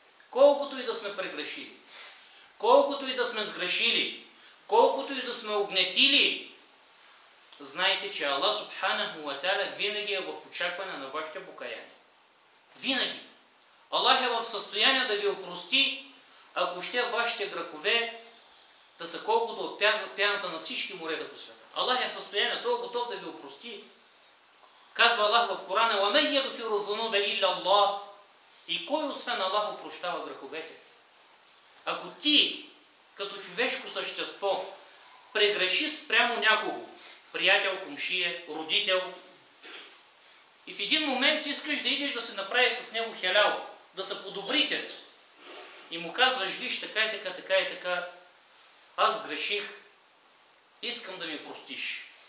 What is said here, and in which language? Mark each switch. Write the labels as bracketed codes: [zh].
[bg] Колкото и да сме прегрешили, колкото и да сме сгрешили, колкото и да сме огнетили, знайте, че Аллах Субханаху ва Та'аля винаги е в очакване на вашето покаяние. Винаги. Аллах е в състояние да ви опрости, ако ще вашите грехове да са колкото от пяната на всички морета по света. Аллах е в състояние, той е готов да ви опрости. [ar] Казва Аллах в Корана: وَمَنْ يَغْفِرُ الذُّنُوبَ إِلَّا اللَّهُ. [bg] И кой освен Аллах опрощава греховете? Ако ти, като човешко същество, прегреши спрямо някого, приятел, комшия, родител, и в един момент искаш да идеш да се направи с него хелял, да се подобрите, и му казваш: виж, така и така, така и така, аз греших, искам да ми простиш.